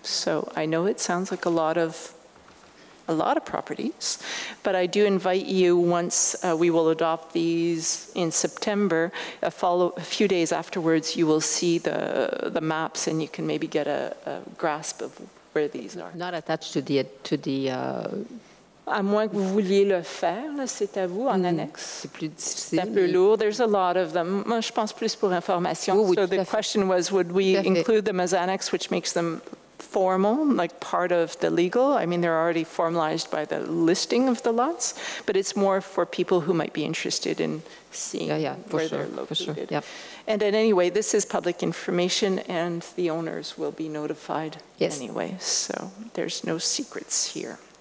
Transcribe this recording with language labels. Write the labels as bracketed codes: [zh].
[en] So I know it sounds like a lot of properties, but I do invite you, once we will adopt these in September, a few days afterwards, you will see the maps and you can maybe get a grasp of where these are. Not attached to the [fr] À moins que vous vouliez le faire, c'est à vous, en annexe. C'est plus difficile. C'est un peu lourd. [en] There's a lot of them. [fr] Moi, je pense plus pour information. Oui, [en] so the question was, would we include them as annex, which makes them formal, like part of the legal? I mean, they're already formalized by the listing of the lots, but it's more for people who might be interested in seeing where they're located. Yep. And anyway, this is public information, and the owners will be notified anyway, so there's no secrets here.